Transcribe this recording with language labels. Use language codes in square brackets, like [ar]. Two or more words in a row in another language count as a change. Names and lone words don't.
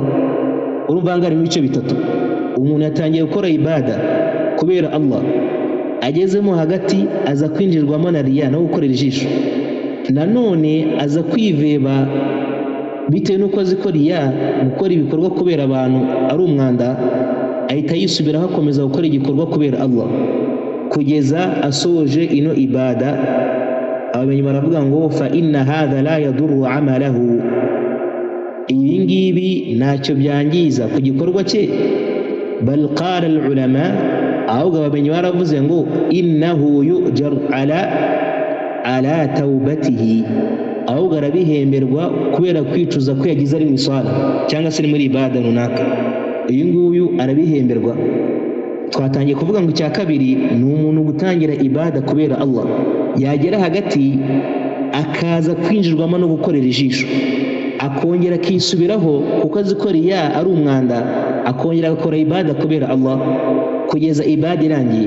[rw] Urumva ngari mu bice bitatu. Umuntu yatangiye gukora ibada kubera Allah, agezemo hagati aza kwinjirwamo na riya no gukorera ijisho, nanone aza kwiveba bitewe n'uko azi ko riya gukora ibikorwa kubera abantu ari umwanda, ahita yisubiraho akomeza gukora igikorwa kubera Allah kugeza asoje ino ibada. Abamenyi baravuga ngo [ar] فإن هذا لا يضر عمله, [rw] ibi ngibi ntacyo byangiza ku gikorwa cye. [ar] بل قال العلماء, [rw] ahubwo abamenyi baravuze ngo [ar] إنه يؤجر على توبته, [rw] ahubwo arabihemberwa kubera kwicuza ko yagize ari mu iswala cyangwa se ari muri ibada runaka. Uyu nguyu arabihemberwa. Twatangiye kuvuga ngo icya kabiri ni umuntu gutangira ibada kubera Allah, yagera hagati akaza kwinjirwamo no gukorera ijisho, akongera akisubiraho kuko azi ko riya ari umwanda, akongera agakora ibada kubera Allah kugeza ibada irangiye.